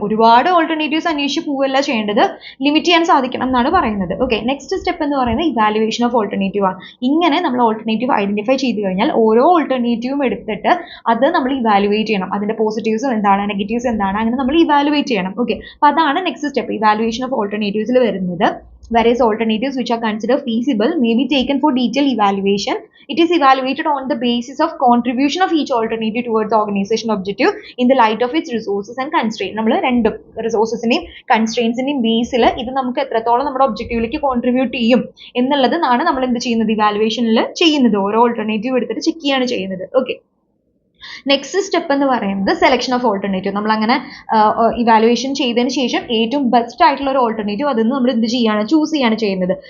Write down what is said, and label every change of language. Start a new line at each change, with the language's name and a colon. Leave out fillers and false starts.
Malayalam: ഒരുപാട് ഓൾട്ടർനേറ്റീവ്സ് അന്വേഷിച്ച് പോവല്ല ചെയ്യേണ്ടത്, ലിമിറ്റ് ചെയ്യാൻ സാധിക്കണം എന്നാണ് പറയുന്നത്. ഓക്കെ, നെക്സ്റ്റ് സ്റ്റെപ്പ് എന്ന് പറയുന്നത് ഇവാലുവേഷൻ ഓഫ് ഓൾട്ടർനേറ്റീവ് ആണ്. ഇങ്ങനെ നമ്മൾ ഓൾട്ടർനേറ്റീവ് ഐഡന്റിഫൈ ചെയ്ത് കഴിഞ്ഞാൽ ഓരോ ഓൾട്ടർനേറ്റീവും എടുത്തിട്ട് അത് നമ്മൾ ഇവാലുവേറ്റ് ചെയ്യണം. അതിന്റെ പോസിറ്റീവ്സ് എന്താണ്, നെഗറ്റീവ്സ് എന്താണ്, അങ്ങനെ നമ്മൾ ഇവാലുവേറ്റ് ചെയ്യണം. ഓക്കെ, അപ്പോൾ അതാണ് നെക്സ്റ്റ് സ്റ്റെപ്പ്, ഇവാലുവേഷൻ ഓഫ് ഓൾട്ടർനേറ്റീവ്സിൽ വരുന്നത്.
English: Various alternatives which are considered feasible may be taken for detailed evaluation. It is evaluated on the basis of contribution of each alternative towards the organization objective in the light of its resources and constraints.
Malayalam: നമ്മൾ രണ്ടും റിസോഴ്സസിനെയും കൺസ്ട്രെയിൻസിന്റെയും ബേസിൽ ഇത് നമുക്ക് എത്രത്തോളം നമ്മുടെ ഒബ്ജക്റ്റീവിലേക്ക് contribute ചെയ്യും എന്നുള്ളതാണ് നമ്മൾ എന്ത് ചെയ്യുന്നത്, ഇവാലുവേഷനിൽ ചെയ്യുന്നത്. ഓരോ ഓൾട്ടർനേറ്റീവ് എടുത്തിട്ട് ചെക്ക് ചെയ്യാണ് ചെയ്യുന്നത്. ഓക്കെ, നെക്സ്റ്റ് സ്റ്റെപ്പ് എന്ന് പറയുന്നത് സെലക്ഷൻ ഓഫ് ഓൾട്ടർനേറ്റീവ്. നമ്മൾ അങ്ങനെ ഇവാലുവേഷൻ ചെയ്തതിന് ശേഷം ഏറ്റവും ബെസ്റ്റ് ആയിട്ടുള്ള ഒരു ഓൾട്ടർനേറ്റീവ് അതിൽ നിന്ന് നമ്മൾ എന്ത് ചെയ്യാണ്, ചൂസ് ചെയ്യാണ് ചെയ്യുന്നത്.